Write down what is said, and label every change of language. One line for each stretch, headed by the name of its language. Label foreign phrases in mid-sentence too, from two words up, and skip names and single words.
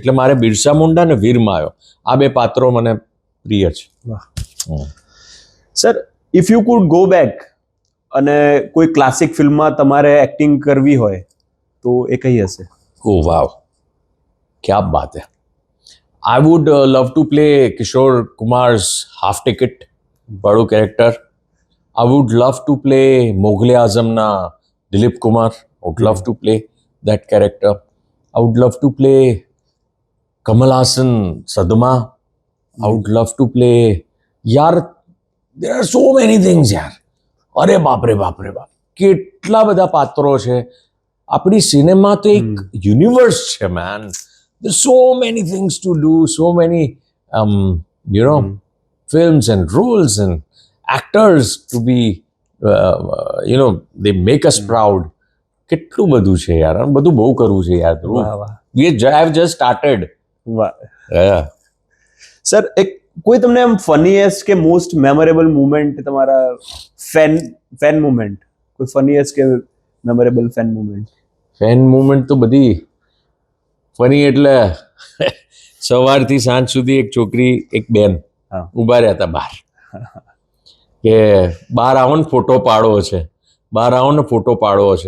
Gujarati: એટલે મારે બિરસા મુંડા અને વીર માયો, આ બે પાત્રો મને પ્રિય છે. સર,
English: if you could go back
Gujarati: અને કોઈ ક્લાસિક ફિલ્મમાં તમારે એક્ટિંગ કરવી હોય તો એ કઈ હશે?
English: oh wow,
Hindi: क्या बात है.
English: I would love to play Kishore Kumar's Half Ticket વાળું કેરેક્ટર. I would love to play Mughal Azamના Dilip Kumar. I would love to play that character. I would love to play Kamal Haasan Sadma. I would love to play, yaar, there are so many things yaar.
Gujarati: અરે બાપ રે બાપ, કેટલા બધા પાત્રો છે. આપણી સિનેમા તો એક યુનિવર્સ છે મેન.
English: There's so many things to do, so many, films and roles and actors to be, they make us proud.
Gujarati: કેટલું બધું છે યાર, બધું બહુ કરવું છે યાર.
English: I have just started.
Gujarati: વાહ.
English: Yeah.
Gujarati: સર, એક કોઈ તમને એમ ફનીએસ્ટ કે
English: most memorable moment,
Gujarati: તમારા
English: fan moment,
Gujarati: કોઈ ફનીએસ્ટ કે
English: memorable fan moment? fan moment
Gujarati: તો બધી ફની. એટલે સવારથી સાંજ સુધી એક છોકરી, એક બેન ઊભા રહ્યા હતા બહાર, કે બહાર આવો ને ફોટો પાડવો છે, બહાર આવો ને ફોટો પાડવો છે.